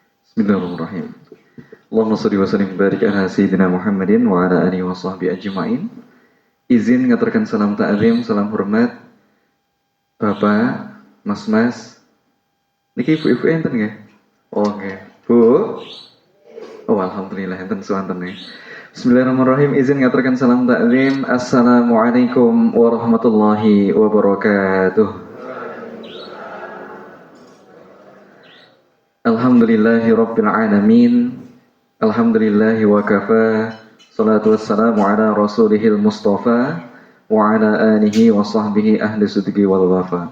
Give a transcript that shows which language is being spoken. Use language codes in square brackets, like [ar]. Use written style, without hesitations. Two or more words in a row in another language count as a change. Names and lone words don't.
[ar] بسم الله الرحمن الرحيم. اللهم صل وسلم بارك على سيدنا محمد وعلى آله وصحبه أجمعين. [jv] Izin ngaturkan salam ta'zim, salam hormat Bapak, Mas, niki ibu-ibu enten nggih? Oh nggih. Bu. Oh alhamdulillah enten suwanten nggih. Bismillahirrahmanirrahim. Izin ngaturkan salam ta'zim. [ar] السلام عليكم ورحمة الله وبركاته. الحمد لله رب العالمين. الحمد لله وكفى. الصلاة والسلام على رسوله المصطفى وعلى آله وصحبه أهل الصدق والوفاء.